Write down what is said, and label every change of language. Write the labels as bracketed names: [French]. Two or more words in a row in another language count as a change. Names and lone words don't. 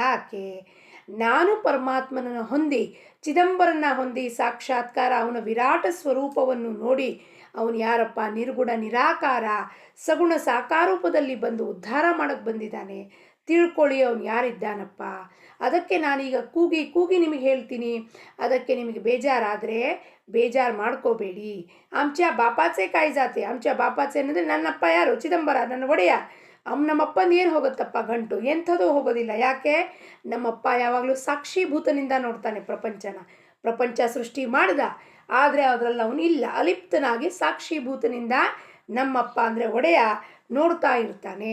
[Kannada] ಯಾಕೆ, ನಾನು ಪರಮಾತ್ಮನನ್ನು ಹೊಂದಿ ಚಿದಂಬರನ ಹೊಂದಿ ಸಾಕ್ಷಾತ್ಕಾರ ಅವನ ವಿರಾಟ ಸ್ವರೂಪವನ್ನು ನೋಡಿ ಅವನು ಯಾರಪ್ಪ, ನಿರ್ಗುಣ ನಿರಾಕಾರ ಸಗುಣ ಸಾಕಾರೂಪದಲ್ಲಿ ಬಂದು ಉದ್ಧಾರ ಮಾಡೋಕ್ಕೆ ಬಂದಿದ್ದಾನೆ, ತಿಳ್ಕೊಳ್ಳಿ ಅವನು ಯಾರಿದ್ದಾನಪ್ಪ. ಅದಕ್ಕೆ ನಾನೀಗ ಕೂಗಿ ಕೂಗಿ ನಿಮಗೆ ಹೇಳ್ತೀನಿ. ಅದಕ್ಕೆ ನಿಮಗೆ ಬೇಜಾರಾದರೆ ಬೇಜಾರು ಮಾಡ್ಕೋಬೇಡಿ. [Marathi] आमच्या बापाचे काय जाते, आमच्या बापाचे [Kannada] ಅಂದರೆ ನನ್ನಪ್ಪ ಯಾರು, ಚಿದಂಬರ ನನ್ನ ಒಡೆಯ. ನಮ್ಮಪ್ಪಂದು ಏನು ಹೋಗುತ್ತಪ್ಪ ಗಂಟು, ಎಂಥದೂ ಹೋಗೋದಿಲ್ಲ. ಯಾಕೆ, ನಮ್ಮಪ್ಪ ಯಾವಾಗಲೂ ಸಾಕ್ಷೀಭೂತನಿಂದ ನೋಡ್ತಾನೆ ಪ್ರಪಂಚನ. ಪ್ರಪಂಚ ಸೃಷ್ಟಿ ಮಾಡ್ದ, ಆದರೆ ಅದರಲ್ಲಿ ಅವನು ಇಲ್ಲ, ಅಲಿಪ್ತನಾಗಿ ಸಾಕ್ಷೀಭೂತನಿಂದ ನಮ್ಮಪ್ಪ ಅಂದರೆ ಒಡೆಯ ನೋಡ್ತಾ ಇರ್ತಾನೆ.